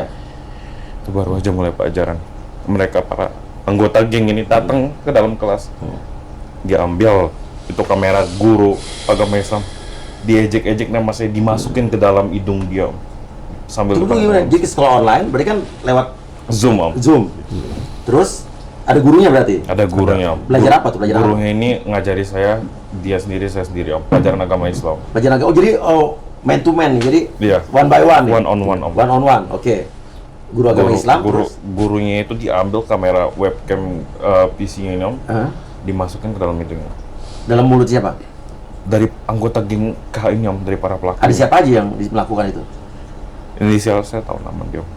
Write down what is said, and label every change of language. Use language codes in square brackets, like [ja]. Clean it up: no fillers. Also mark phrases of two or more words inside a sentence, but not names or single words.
[id] Itu baru aja mulai pelajaran. Mereka para anggota geng ini datang ke dalam kelas, dia ambil itu kamera guru agama Islam, diejek-ejek nama saya, dimasukin ke dalam hidung dia, Om. Sambil Tunggu gimana? Jadi sekolah online berarti kan lewat Zoom, Om. Zoom. Terus ada gurunya berarti? Ada gurunya, Om. Belajar apa tuh? Belajar apa? Gurunya ini ngajari saya, dia sendiri, saya sendiri, Om. Pelajaran agama Islam. Belajar agama. Oh jadi [en] man to man, [id] jadi Iya. [en] one by one. One on one, Om. One on one. [id] Oke. Guru agama Islam. terus? Gurunya itu diambil kamera webcam PC-nya ini, Om. Hah? Dimasukin ke dalam hidungnya. Dalam mulut siapa? Dari anggota geng KH ini, Om, dari para pelaku. Ada siapa aja yang melakukan itu? Inisial saya tahu nama dia, Om.